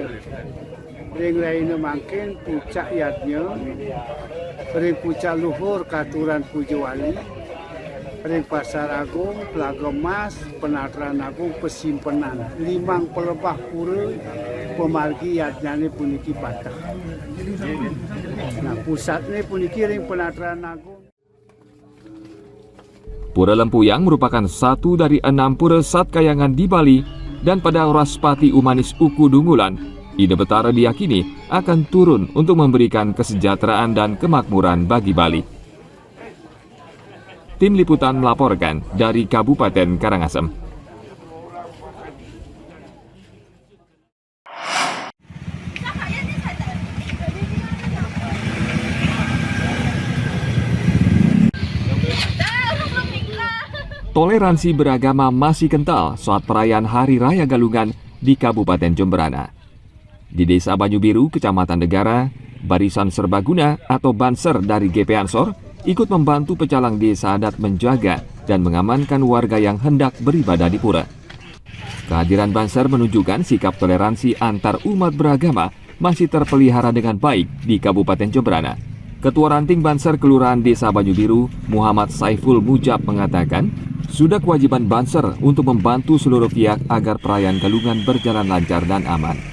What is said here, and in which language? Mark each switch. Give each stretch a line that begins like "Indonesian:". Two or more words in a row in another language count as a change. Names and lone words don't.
Balinese: Ring raina mangkin puncak yatnya, ring puncak luhur katuran Puja Wali, ring Pasar Agung, Telaga Mas, Penataran Agung Pesimpenan. 5 pelebah pura pemargi yatnyane puniki patah. Nah pusatnya puniki ring Penataran Agung.
Indonesian: Pura Lempuyang merupakan satu dari 6 pura sat kayangan di Bali dan pada Uraspati Umanis Uku Dunggulan, Ide Betara diyakini akan turun untuk memberikan kesejahteraan dan kemakmuran bagi Bali. Tim Liputan melaporkan dari Kabupaten Karangasem. Toleransi beragama masih kental saat perayaan Hari Raya Galungan di Kabupaten Jemberana. Di Desa Banyu Biru, Kecamatan Negara, Barisan Serbaguna atau Banser dari GP Ansor ikut membantu pecalang desa adat menjaga dan mengamankan warga yang hendak beribadah di pura. Kehadiran Banser menunjukkan sikap toleransi antar umat beragama masih terpelihara dengan baik di Kabupaten Jemberana. Ketua Ranting Banser Kelurahan Desa Banyu Biru, Muhammad Saiful Mujab mengatakan, sudah kewajiban Banser untuk membantu seluruh pihak agar perayaan Galungan berjalan lancar dan aman.